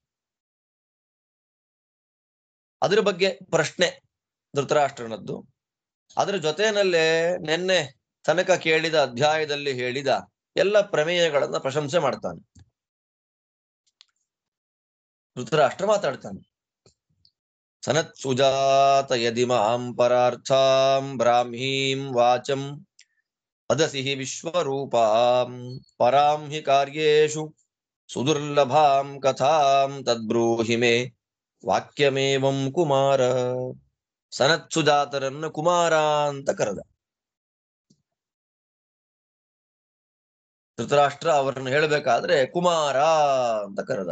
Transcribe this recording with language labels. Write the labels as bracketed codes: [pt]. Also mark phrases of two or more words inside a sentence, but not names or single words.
[kn] ಅದರ ಬಗ್ಗೆ ಪ್ರಶ್ನೆ ಧೃತರಾಷ್ಟ್ರನದ್ದು. ಅದರ ಜೊತೆಯಲ್ಲೇ ನಿನ್ನೆ ತನಕ ಕೇಳಿದ ಅಧ್ಯಾಯದಲ್ಲಿ ಹೇಳಿದ ಎಲ್ಲ ಪ್ರಮೇಯಗಳನ್ನ ಪ್ರಶಂಸೆ ಮಾಡ್ತಾನೆ. [sa] ಧೃತರಾಷ್ಟ್ರ ಮಾತಾಡ್ತಾನೆ, ಸನತ್ ಸುಜಾತ ಯದಿ ಮಾಂ ಪರಾರ್ಥಾಂ ಬ್ರಾಹ್ಮೀಂ ವಾಚಂ ವದಸಿ ವಿಶ್ವರೂಪಾಂ ಪರಾಂ ಹಿ ಕಾರ್ಯೇಷು ಸುದುರ್ಲಭಾಂ ಕಥಾಂ ತದ್ಬ್ರೂಹಿ ಮೇ ವಾಕ್ಯಮೇವಂ ಕುಮಾರ. [kn] ಸನತ್ ಸುಜಾತರನ್ನು ಕುಮಾರ ಅಂತ ಕರೆದ. ಧೃತರಾಷ್ಟ್ರ ಅವರನ್ನು ಹೇಳಬೇಕಾದ್ರೆ ಕುಮಾರ ಅಂತ ಕರೆದ.